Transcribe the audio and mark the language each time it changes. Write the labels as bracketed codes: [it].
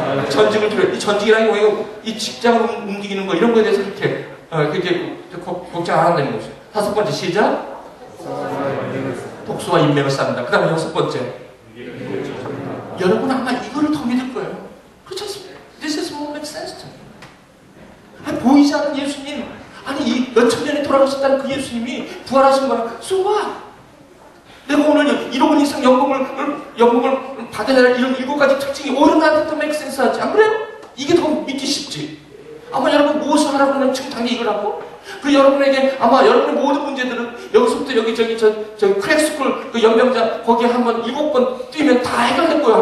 [ko] 전직을 두려. 이 전직이라는 게 이 직장을 움직이는 거 이런 거에 대해서 그렇게 걱정 안 한다는 것이죠. 다섯 번째, 시작. 독수와 인맥을 쌓는다. 그 다음에 여섯 번째, 여러분 아마 이거를 더 믿을 거예요. 그렇지 않습니까? [en] This is more make sense to me. [ko] 보이지 않는 예수님, 이 몇천 년에 돌아가셨다는 그 예수님이 부활하신 거야. [en] So what? [ko] 내가 오늘 1억 원 이상 연봉을 받아야 할 이런 7가지 특징이 오히려 나한테 더 [en] make sense [ko] 하지. 안 그래요? 이게 더 믿기 쉽지. 아마 여러분 무엇을 하라고 하면 지금 당연히 이걸 하고, 그리고 여러분에게 아마 여러분의 모든 문제들은 여기서부터 여기 저기 크랙스쿨 그 연병자 거기에 한번 7번 뛰면 다 해결될 거예요.